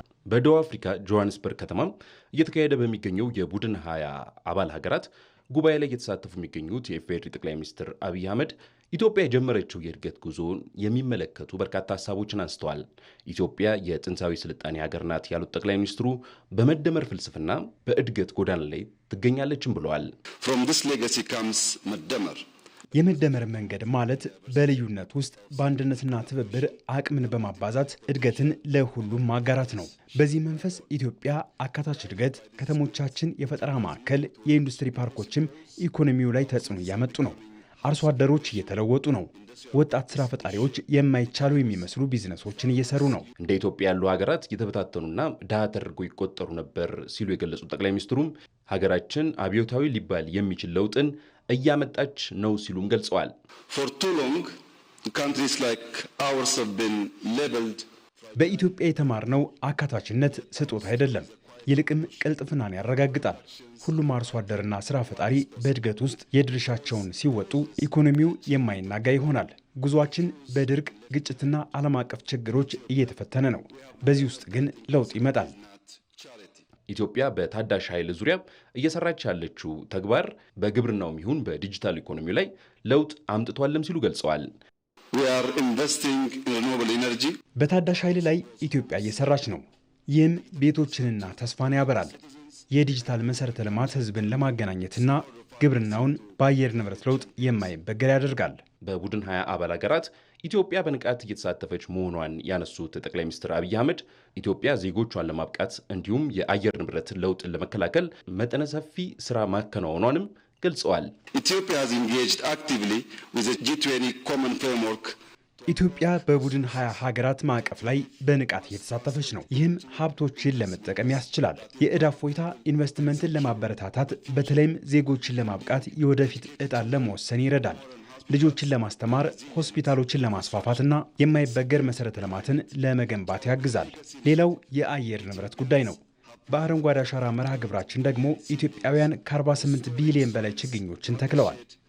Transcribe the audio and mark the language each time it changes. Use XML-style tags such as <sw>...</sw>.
<am>በደቡብ አፍሪካ ጆሃንስበርግ ከተማ እየተካሄደ በሚገኘው የቡድን 20 አባል ሀገራት ጉባኤ ላይ እየተሳተፉ የሚገኙት የኢፌዴሪ ጠቅላይ ሚኒስትር አብይ አህመድ ኢትዮጵያ የጀመረችው የእድገት ጉዞን የሚመለከቱ በርካታ ሀሳቦችን አንስተዋል። ኢትዮጵያ የጥንታዊ ስልጣኔ ሀገር ናት ያሉት ጠቅላይ ሚኒስትሩ በመደመር ፍልስፍና በእድገት ጎዳና ላይ ትገኛለችም ብለዋል።</am> <en>From this legacy comes መደመር</en> <am>የመደመር መንገድ ማለት በልዩነት ውስጥ በአንድነትና ትብብር አቅምን በማባዛት እድገትን ለሁሉም ማጋራት ነው። በዚህ መንፈስ ኢትዮጵያ አካታች እድገት፣ ከተሞቻችን የፈጠራ ማዕከል፣ የኢንዱስትሪ ፓርኮችም ኢኮኖሚው ላይ ተጽዕኖ እያመጡ ነው። አርሶ አደሮች እየተለወጡ ነው። ወጣት ስራ ፈጣሪዎች የማይቻሉ የሚመስሉ ቢዝነሶችን እየሰሩ ነው። እንደ ኢትዮጵያ ያሉ ሀገራት የተበታተኑና ድሃ ተደርገው ይቆጠሩ ነበር ሲሉ የገለጹት ጠቅላይ ሚኒስትሩም ሀገራችን አብዮታዊ ሊባል የሚችል ለውጥን እያመጣች ነው ሲሉም ገልጸዋል።</am> <en>For too long, countries like ours have been labeled.</en> <am>በኢትዮጵያ የተማርነው አካታችነት ስጦታ አይደለም፣ ይልቅም ቅልጥፍናን ያረጋግጣል። ሁሉም አርሶ አደርና ስራ ፈጣሪ በእድገት ውስጥ የድርሻቸውን ሲወጡ ኢኮኖሚው የማይናጋ ይሆናል። ጉዟችን በድርቅ ግጭትና ዓለም አቀፍ ችግሮች እየተፈተነ ነው። በዚህ ውስጥ ግን ለውጥ ይመጣል። ኢትዮጵያ በታዳሽ ኃይል ዙሪያ እየሰራች ያለችው ተግባር በግብርናውም ይሁን በዲጂታል ኢኮኖሚው ላይ ለውጥ አምጥቷልም ሲሉ ገልጸዋል።</am> <en>We are investing in renewable energy.</en> <am>በታዳሽ ኃይል ላይ ኢትዮጵያ እየሰራች ነው። ይህም ቤቶችንና ተስፋን ያበራል። የዲጂታል መሰረተ ልማት ህዝብን ለማገናኘትና ግብርናውን በአየር ንብረት ለውጥ የማይበገር ያደርጋል። በቡድን 20 አባል ሀገራት ኢትዮጵያ በንቃት እየተሳተፈች መሆኗን ያነሱት ጠቅላይ ሚኒስትር አብይ አህመድ ኢትዮጵያ ዜጎቿን ለማብቃት እንዲሁም የአየር ንብረት ለውጥን ለመከላከል መጠነ ሰፊ ስራ ማከናወኗንም ገልጸዋል።</am> <en>Ethiopia has engaged actively with the G20 common framework.</en> <am>ኢትዮጵያ በቡድን 20 ሀገራት ማዕቀፍ ላይ በንቃት እየተሳተፈች ነው። ይህም ሀብቶችን ለመጠቀም ያስችላል። የዕዳ እፎይታ ኢንቨስትመንትን ለማበረታታት በተለይም ዜጎችን ለማብቃት የወደፊት ዕጣን ለመወሰን ይረዳል። ልጆችን ለማስተማር፣ ሆስፒታሎችን ለማስፋፋትና የማይበገር መሰረተ ልማትን ለመገንባት ያግዛል። ሌላው የአየር ንብረት ጉዳይ ነው። በአረንጓዴ አሻራ መርሃ ግብራችን ደግሞ ኢትዮጵያውያን ከ48 ቢሊዮን በላይ ችግኞችን ተክለዋል።</am>